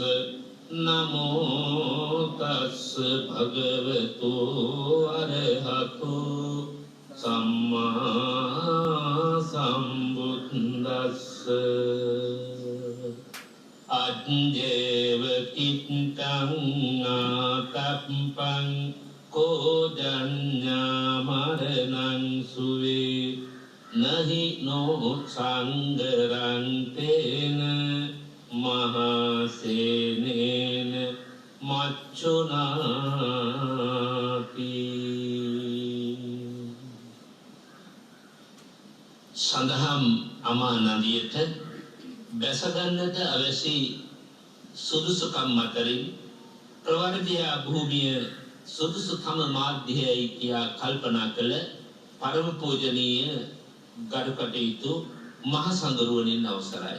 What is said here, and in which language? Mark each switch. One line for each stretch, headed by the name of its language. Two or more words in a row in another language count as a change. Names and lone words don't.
Pali: නමෝ තස්ස භගවතු අරහතු සම්මා සම්බුද්දස්ස අජ්ජේව කිත්තං ආතප්පං කෝජඤ්ඤා මරණං සුවේ නහි නෝ සංගරං තේන මහසේනේන
Sinhala: මච්චුනාති සඳහම් අමා නදියට බැසගන්නට අවශ්‍ය සුදුසුකම් අතරින් ප්‍රවර්ධයා භූමිය සුදුසුකම මාධ්‍යයයි කියා කල්පනා කළ පරම පූජනීය ගරු කටයුතු මහ සංගරුවනින් අවසරයි.